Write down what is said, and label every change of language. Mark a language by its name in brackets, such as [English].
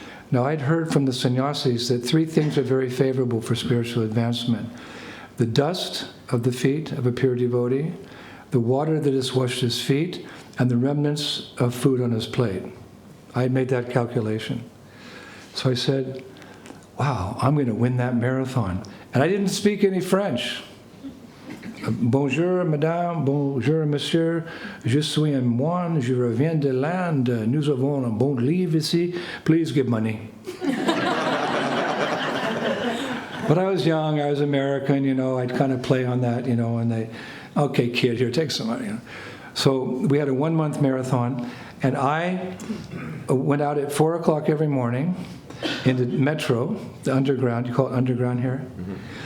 [English] Now, I'd heard from the sannyasis that 3 things are very favorable for spiritual advancement: the dust of the feet of a pure devotee, the water that has washed his feet, and the remnants of food on his plate. I had made that calculation. So I said, wow, I'm going to win that marathon. And I didn't speak any French. [French] Bonjour, madame, bonjour, monsieur. Je suis un moine, je reviens de l'Inde. Nous avons un bon livre ici. [English] Please give money. But I was young, I was American, I'd kind of play on that, and they, okay, kid, here, take some money. So we had a 1-month marathon, and I went out at 4 o'clock every morning in the metro, the underground, you call it underground here? Mm-hmm.